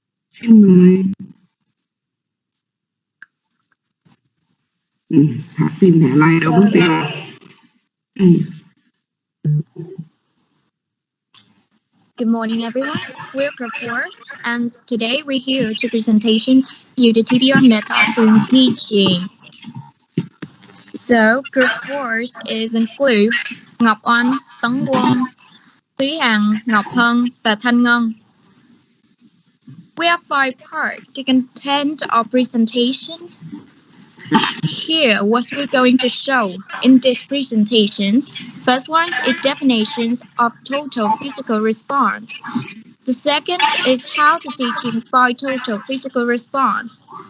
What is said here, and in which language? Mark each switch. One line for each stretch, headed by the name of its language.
Vietnamese: Xin mời. Thả tim thả like đâu có tiền.
English: Good morning, everyone. We're Group 4, and today we're here to presentations you the TPR methods in teaching. So, Group 4 is include Ngọc Oanh, Tấn Quân, Thúy Hằng, Ngọc Hân, và Thanh Ngân. We have 5 parts to content of presentations. Here, what we're going to show in these presentations. First one is definitions of total physical response. The second is how to teaching by total physical response.